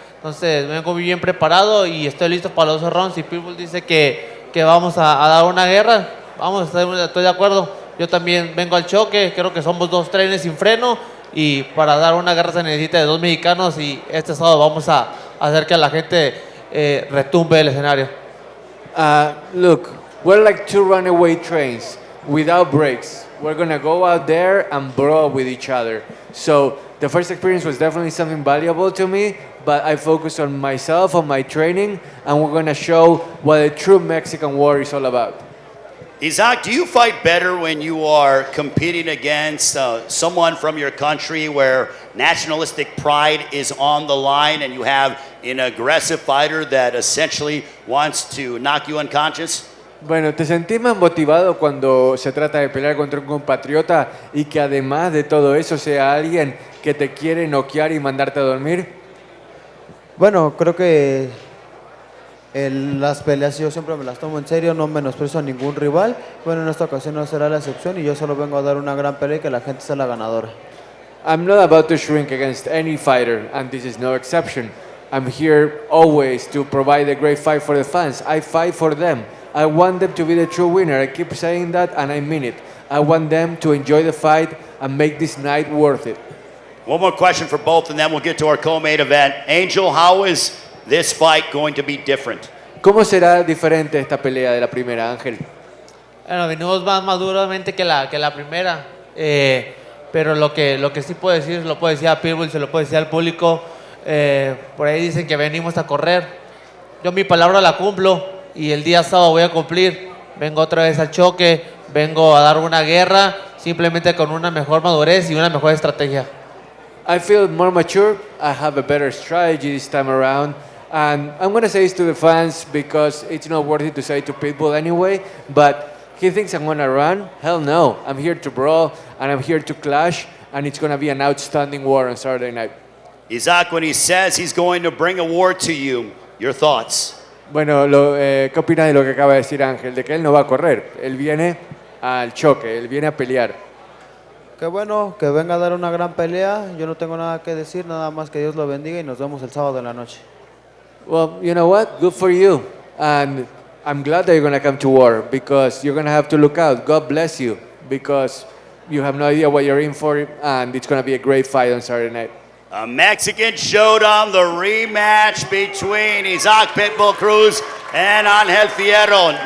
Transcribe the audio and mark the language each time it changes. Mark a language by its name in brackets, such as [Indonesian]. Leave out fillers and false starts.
[Spanish] Entonces vengo bien preparado y estoy listo para los 2 rounds. Si Pitbull dice que vamos a dar una guerra, vamos, estoy de acuerdo. Yo también vengo al choque, creo que somos 2 trenes sin freno y para dar una guerra se necesita de 2 mexicanos y este sábado vamos a hacer que la gente retumbe el escenario. [English] Look, we're like 2 runaway trains without brakes. We're gonna go out there and brawl with each other. So the first experience was definitely something valuable to me, but I focus on myself, on my training, and we're gonna show what a true Mexican war is all about. Isaac, do you fight better when you are competing against someone from your country where nationalistic pride is on the line and you have an aggressive fighter that essentially wants to knock you unconscious? [Spanish] Bueno, ¿te sentís más motivado cuando se trata de pelear contra un compatriota y que además de todo eso sea alguien que te quiere noquear y mandarte a dormir? Bueno, creo que las peleas yo siempre me las tomo en serio, no menosprecio a ningún rival. Bueno, en esta ocasión no será la excepción y yo solo vengo a dar una gran pelea y que la gente sea la ganadora. [English] I'm not about to shrink against any fighter, and this is no exception. I'm here always to provide a great fight for the fans. I fight for them. I want them to be the true winner. I keep saying that and I mean it. I want them to enjoy the fight and make this night worth it. One more question for both and then we'll get to our co-main event. Angel, how is this fight going to be different? [Spanish] ¿Cómo será diferente esta pelea de la primera, Ángel? Bueno, venimos más maduramente que la primera, pero lo que sí puedo decir, lo puedo decir a Pitbull, se lo puedo decir al público, por ahí dicen que venimos a correr, yo mi palabra la cumplo y el día sábado voy a cumplir, vengo otra vez al choque, vengo a dar una guerra, simplemente con una mejor madurez y una mejor estrategia. [English] I feel more mature. I have a better strategy this time around. And I'm going to say this to the fans because it's not worth it to say to Pitbull anyway, but he thinks I'm going to run? Hell no. I'm here to brawl and I'm here to clash, and it's going to be an outstanding war on Saturday night. Isaac, when he says he's going to bring a war to you, your thoughts? [Spanish] Bueno, ¿qué opinas de lo que acaba de decir Ángel? De que él no va a correr, él viene al choque, él viene a pelear. Qué bueno, que venga a dar una gran pelea. Yo no tengo nada que decir, nada más que Dios lo bendiga y nos vemos el sábado en la noche. [English] Well, you know what? Good for you. And I'm glad that you're going to come to war because you're going to have to look out. God bless you because you have no idea what you're in for, and it's going to be a great fight on Saturday night. A Mexican showdown, the rematch between Isaac Pitbull Cruz and Angel Fierro.